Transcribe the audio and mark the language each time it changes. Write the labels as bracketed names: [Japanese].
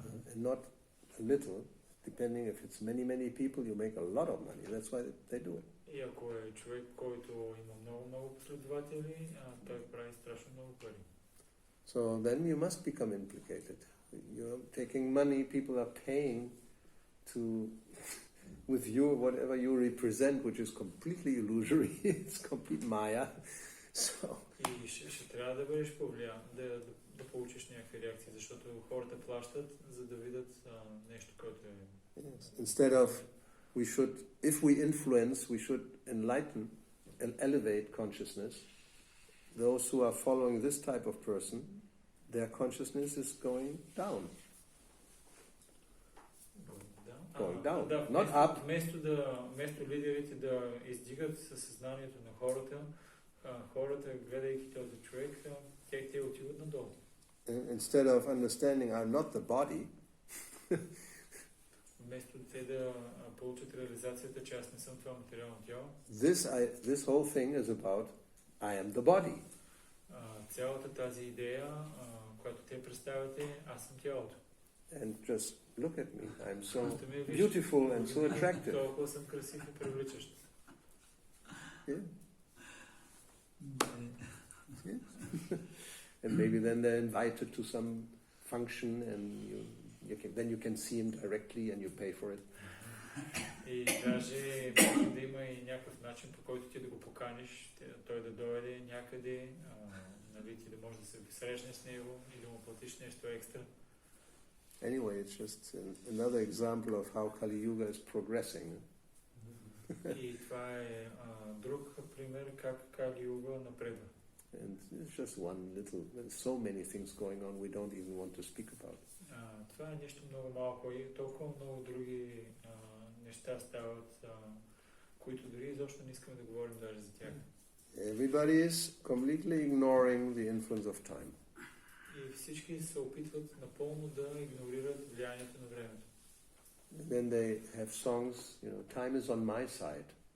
[English] And not a little, depending if it's many people, you make a lot of money. That's why they do it. [Bulgarian] И ако е човек, който има много последователи, той прави страшно много пари. [English] So then you must become implicated. You're taking money, people are paying to... with you, whatever you represent, which is completely illusory, it's complete Maya. So. [Bulgarian] И ще трябва да бъдеш повлиян, да получиш някакви реакции, защото хората плащат, за да видят нещо, което е... [English] Yes. Instead of, we should, if we influence, we should enlighten and elevate consciousness. Those who are following this type of person, their consciousness is going down. Going down, not up. [Bulgarian] Вместо лидерите да издигат съзнанието на хората, хората, гледайки този човек, те отиват надолу. [English] Instead of understanding I'm not the body, [Bulgarian] вместо те да получат реализацията, че аз не съм това материално тяло. [English] This whole thing is about I am the body. [Bulgarian] Цялата тази идея, която те представят е аз съм тялото. [English] And just look at me. I'm so beautiful and so attractive. [Bulgarian] Толкова съм красив и привличащ. Yeah. [English] And maybe then they're invited to some function and then you can see him directly and you pay for it. [Bulgarian] И даже може да има и някакъв начин, по който ти да го поканиш, той да дойде някъде, нали, ти да можеш да се срещнеш с него и да му платиш нещо екстра. [English] Anyway, it's just another example of how Kali Yuga is progressing. [Bulgarian] И това е друг пример как Кали Юга напредва. [English] And it's just one little, there's so many things going on we don't even want to speak about. [Bulgarian] Това е нещо много малко и толкова много други неща стават, които дори изобщо не искаме да говорим даже за тях. [English] Everybody is completely ignoring the influence of time. [Bulgarian] И всички се опитват напълно да игнорират влиянието на времето. [English] And then they have songs, you know, time is on my side.